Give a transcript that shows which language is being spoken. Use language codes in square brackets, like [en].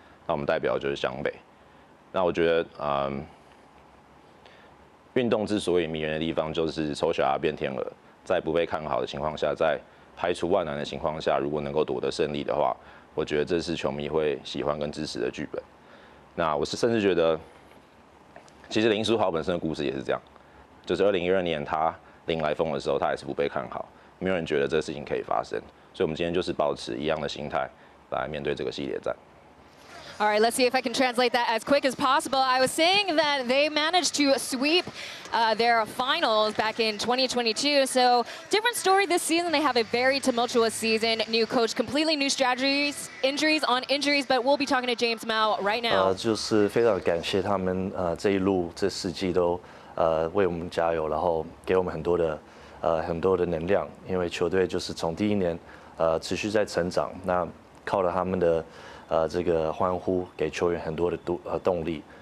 [zh] 那我们代表就是湘北。那我觉得，运动之所以迷人的地方，就是丑小鸭变天鹅，在不被看好的情况下，在排除万难的情况下，如果能够夺得胜利的话，我觉得这是球迷会喜欢跟支持的剧本。那我甚至觉得，其实林书豪本身的故事也是这样。就是2012年他领来风的时候，他也是不被看好，没有人觉得这个事情可以发生，所以我们今天就是保持一样的心态来面对这个系列战。 [en] All right, let's see if I can translate that as quick as possible. I was saying that they managed to sweep their finals back in 2022. So different story this season. They have a very tumultuous season. New coach, completely new strategies, injuries on injuries. But we'll be talking to James Mao right now. [zh] 就是非常感谢他们这一路这4季都为我们加油，然后给我们很多的能量。因为球队就是从第1年持续在成长，那靠了他们的这个欢呼，给球员很多的动力。